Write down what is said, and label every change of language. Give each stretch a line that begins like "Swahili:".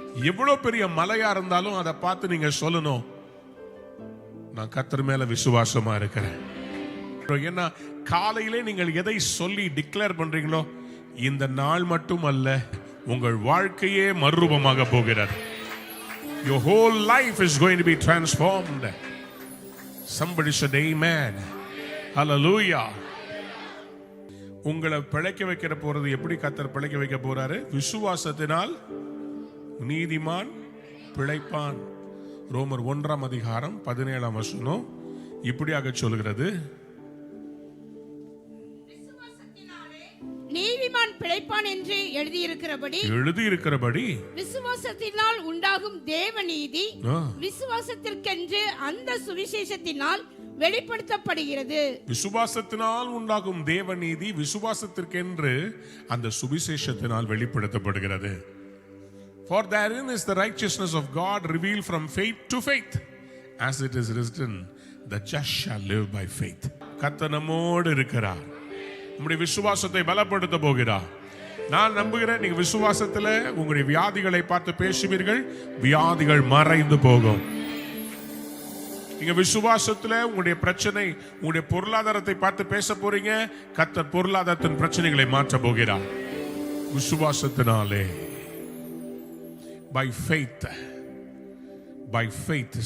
Tamil: எவ்வளவு பெரிய மலையா இருந்தாலும் அதை பார்த்து நீங்க சொல்லணும், நான் கர்த்தர் மேல விசுவாசமா இருக்கிறேன். ஏன்னா காலையிலே நீங்கள் எதை சொல்லி டிக்ளேர் பண்றீங்களோ, இந்த நாள் மட்டும் அல்ல, உங்கள் வாழ்க்கையே மறுரூபமாக போகிறது.
English: Your whole life is going to be transformed. Somebody said amen. Hallelujah.
Tamil: உங்களை பிழைக்க வைக்கிற போறது எப்படி கர்த்தர் பிழைக்க வைக்க போறாரு? விசுவாசத்தினால் நீதிமான் பிழைப்பான். ரோமர் 1:17 இப்படியாக சொல்கிறது, நீதிமான் பிழைப்பான் என்று எழுதியிருக்கிறபடி விசுவாசத்தினால் உண்டாகும் தேவநீதி விசுவாசத்திற்கென்று அந்த சுவிசேஷத்தினால் வெளிப்படுத்தப்படுகிறது. விசுவாசத்தினால் உண்டாகும் தேவநீதி விசுவாசத்திற்கென்று அந்த சுவிசேஷத்தினால் வெளிப்படுத்தப்படுகிறது.
English: For therein is the righteousness of God revealed from faith to faith, as it is written, the just shall live by faith.
Tamil: கர்த்தர் நம்மோடு இருக்கிறார், நம்முடைய விசுவாசத்தை பலப்படுத்த போகிறார். நான் நம்புகிறேன், நீங்க விசுவாசத்துல உங்களுடைய வியாதிகளை பார்த்து பேசுவீர்கள், வியாதிகள் மறைந்து போகும். நீங்க விசுவாசத்துல உங்களுடைய பிரச்சனை, உங்களுடைய பொருளாதாரத்தை பார்த்து பேச போறீங்க, கர்த்தர் பொருளாதாரத்தின் பிரச்சனைகளை மாற்ற போகிறார். விசுவாசத்தினாலே,
English: by faith, by faith.